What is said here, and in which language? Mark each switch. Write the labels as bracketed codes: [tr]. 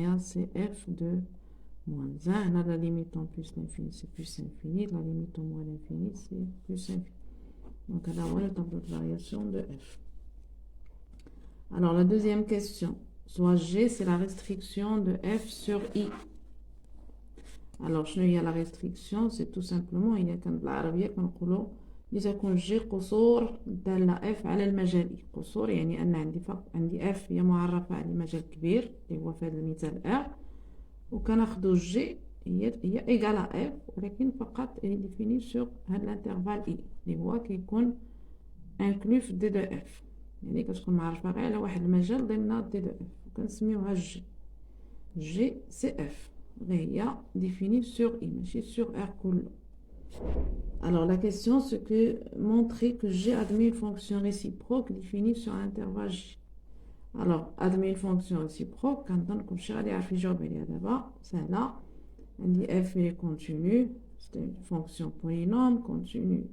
[fr] C'est f de moins 1. Là, la limite en plus l'infini, c'est plus infini. La limite en moins l'infini, c'est plus infini. Donc, là, on a le tableau de variation de f. Alors, la deuxième question. Soit G, c'est la restriction de f sur I. Alors, [ar] شنو هي [fr] la restriction? C'est tout simplement [ar] هي كان بالعربية كنقولوا لتكون G قصور دالة f على المجال I. قصور يعني أن عندي f هي معرفة على مجال كبير اللي هو في هذا المثال R، وكناخدو G هي إيكال à f ولكن فقط هي [fr] définie sur [ar] هاد الانترفال I اللي هو كيكون inclus في D de f. يعني كتكون معرفة غير على واحد المجال ضمن D de f وكنسميوها G. [fr] G c'est f غير هي définie sur I [ar] ماشي [fr] sur R كله. alors la question c'est que montrer que G admet une fonction réciproque définie sur un intervalle J. alors admet une fonction réciproque [ar] كنظن كلشي غادي يعرف يجاوب عليها دابا سهله. [fr] عندي f est continue c'est une fonction polynôme continue.